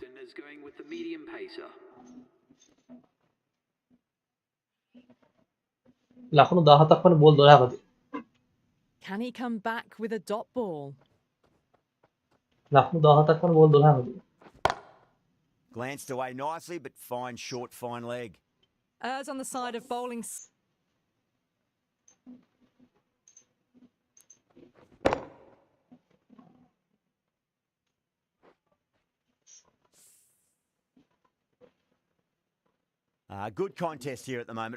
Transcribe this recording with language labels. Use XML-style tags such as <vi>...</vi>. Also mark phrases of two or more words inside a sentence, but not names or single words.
<en>Is going with the medium pacer.</en> <si>ලකුණු 17ක් වනේ බෝල් 12කද.</si> <en>Can he come back with a dot ball?</en> <si>ලකුණු 17ක් වනේ බෝල් 12කද.</si> <en>Glanced away nicely, but fine short, fine leg. Errs on the side of bowling. Good contest here at the moment.</en>